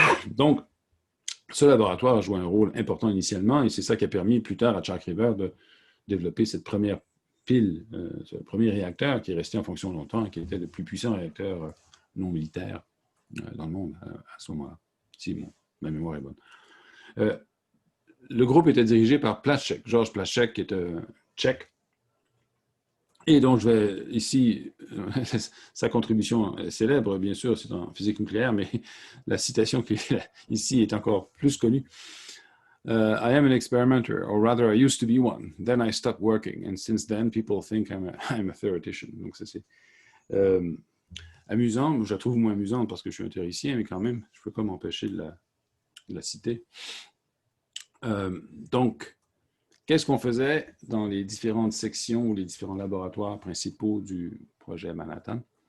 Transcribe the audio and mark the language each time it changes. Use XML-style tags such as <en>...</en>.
<fr>Donc, ce laboratoire a joué un rôle important initialement, et c'est ça qui a permis plus tard à Chalk River de développer cette première pile, ce premier réacteur qui est resté en fonction longtemps et qui était le plus puissant réacteur non militaire dans le monde à ce moment-là, si ma mémoire est bonne. Le groupe était dirigé par Plaschek, Georges Plaschek, qui est tchèque. Et donc, je vais ici, sa contribution célèbre, bien sûr, c'est en physique nucléaire, mais la citation qui est ici est encore plus connue.</fr> <en>I am an experimenter, or rather I used to be one. Then I stopped working, and since then people think I'm a theoretician.</en> <fr>Donc ça c'est amusant, je la trouve moins amusante parce que je suis un théoricien, mais quand même, je ne peux pas m'empêcher de la citer. Donc, qu'est-ce qu'on faisait dans les différentes sections ou les différents laboratoires principaux du projet Manhattan?</fr>